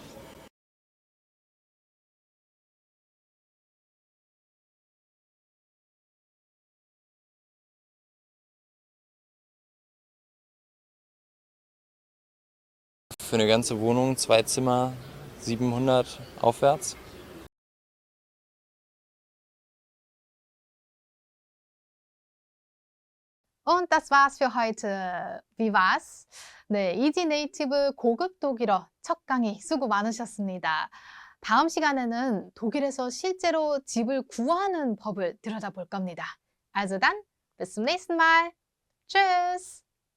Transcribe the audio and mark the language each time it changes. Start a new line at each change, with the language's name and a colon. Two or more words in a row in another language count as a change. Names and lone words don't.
German: Für eine ganze Wohnung, 2 Zimmer, 700 aufwärts. Und das war's für heute. Wie war's?
Korean: 네, 이지 네이티브 고급 독일어 첫 강의 수고 많으셨습니다. 다음 시간에는 독일에서 실제로 집을 구하는 법을 들여다볼 겁니다.
German: Also dann, bis zum nächsten Mal. Tschüss!